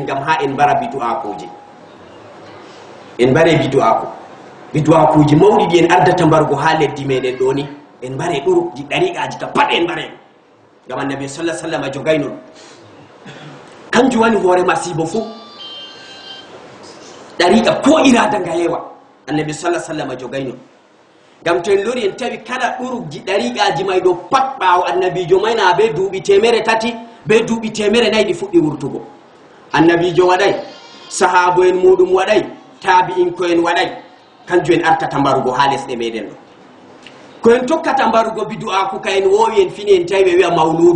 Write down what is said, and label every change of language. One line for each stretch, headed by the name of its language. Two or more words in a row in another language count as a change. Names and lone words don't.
Fula: ngam ha en mbara bidu'akuji, en mbare bidu'aku. bidu'akuji mawɗi ɗi en ardata mbargo ha leddi meɗen ɗo ni en mbare ɗuruji ɗariqaji ka pat en mbare. ngam annabi
Arabic: صلى الله عليه وسلم
Fula: jogayno kanjum wani hoore masibo fu. ɗariqa ko irada nga yewa annabi
Arabic: صلى الله عليه وسلم
Fula: jogayno. ngam to en lori en tawi kala ɗuruji ɗariqaji may ɗo pat ɓawo annabijo mayna be duuɓi 300 be duuɓi 400 ɗi fuɗɗi wurtugo. annabijo waɗay, sahabo en muɗum waɗay, tabi'in ko en waɗay. kanjum en artata mbarugo ha lesɗe meɗen ɗo. ko en tokkata mbarugo bidu'aku ka en wowi en fini en tawi ɓe wiya mawludu.